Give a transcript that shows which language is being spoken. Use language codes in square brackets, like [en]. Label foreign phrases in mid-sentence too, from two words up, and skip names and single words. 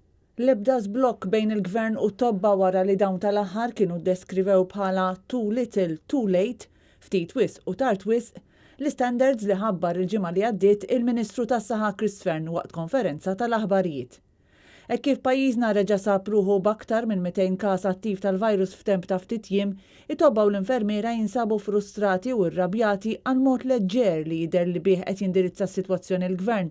[mt] L-ebda żblokk bejn il-Gvern u tobba wara li dawn tal-aħħar kienu ddeskrivew bħala [en] too little, too late, [mt] ftit wisq u tard wisq, l-istandards li ħabbar il-ġimgħa li għaddiet il-Ministru tas-Saħħa Chris Fern waqt konferenza tal-aħbarijiet. Hekk kif pajjiżna reġa' sab ruħu b'aktar minn 200 każ attiv tal-virus f'temp ta' ftit jiem, it-tobba u l-infermiera jinsabu frustrati u rrabjati għal mod leġġer li jidher li bih qed jindirizza s-sitwazzjoni l-Gvern.